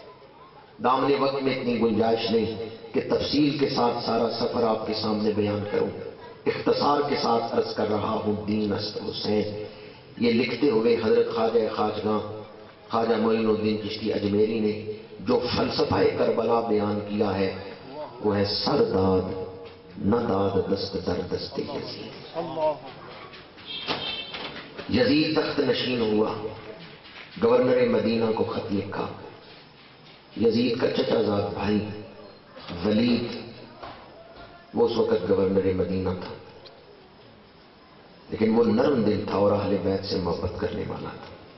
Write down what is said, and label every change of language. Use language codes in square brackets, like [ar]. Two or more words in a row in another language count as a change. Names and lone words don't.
[ur] دامن وقت میں اتنی گنجائش نہیں کہ تفصیل کے ساتھ سارا سفر آپ کے سامنے بیان کروں، اختصار کے ساتھ عرض کر رہا ہوں۔ [fa] دین است حسین [ur] یہ لکھتے ہوئے حضرت خواجہ خواجگاں خواجہ معین الدین چشتی اجمیری نے جو فلسفہ کربلا بیان کیا ہے وہ ہے [fa] سر داد نہ داد دست در دست یزید۔ [ur] یزید تخت نشین ہوا، گورنر مدینہ کو خط لکھا، یزید کا چچا زاد بھائی ولید وہ اس وقت گورنر مدینہ تھا، لیکن وہ نرم دل تھا اور اہل بیت سے محبت کرنے والا تھا۔